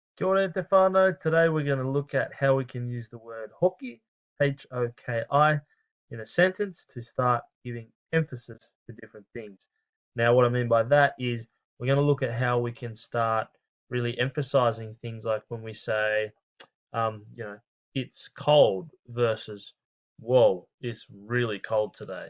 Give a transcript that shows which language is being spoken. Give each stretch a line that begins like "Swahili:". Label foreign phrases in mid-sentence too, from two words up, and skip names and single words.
Māori: Kia ora te whānau.
English: Today we're going to look at how we can use the word hoki, H-O-K-I, in a sentence to start giving emphasis to different things. Now, what I mean by that is we're going to look at how we can start really emphasizing things like when we say, you know, it's cold versus, whoa, it's really cold today.